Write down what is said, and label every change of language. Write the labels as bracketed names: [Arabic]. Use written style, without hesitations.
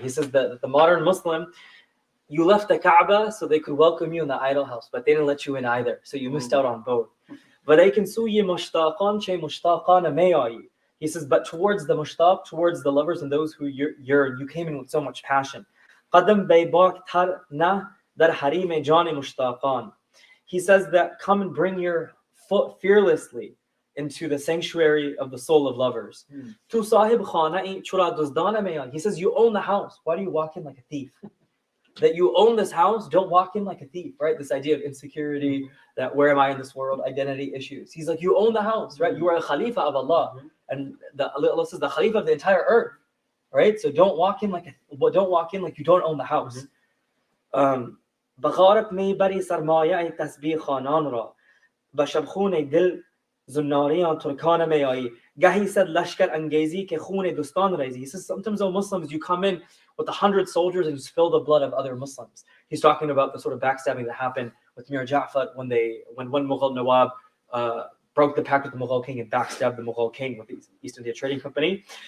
[English] He says that the modern Muslim, you left the Kaaba so they could welcome you in the idol house, but they didn't let you in either, so you missed out on both. [Persian] Walakin suyi mushtaqan che mushtaqana meyai. [English] He says, but towards the mushtaq, towards the lovers and those who you came in with so much passion. [Persian] قدم بیباک تر نه در حریم جان مشتاقان. [English] He says that come and bring your foot fearlessly into the sanctuary of the soul of lovers. [Persian] Tu sahib khana chura duzdana meyan. [English] He says you own the house. Why do you walk in like a thief? That you own this house, don't walk in like a thief, right? This idea of insecurity, that where am I in this world, identity issues. He's like, you own the house, right? You are a Khalifa of Allah. And Allah says the Khalifa of the entire earth. Right, so don't walk in like you don't own the house. [Persian] بغارت می بری سرمایه تسبیح خانان را و شبخون دل زناریان ترکان میایی گهی صد لشکر انگیزی که خون دوستان ریزی. [English] He says sometimes though Muslims you come in with 100 soldiers and you spill the blood of other Muslims. He's talking about the sort of backstabbing that happened with Mir Ja'far when one Mughal Nawab broke the pact with the Mughal king and backstabbed the Mughal king with the East India Trading Company.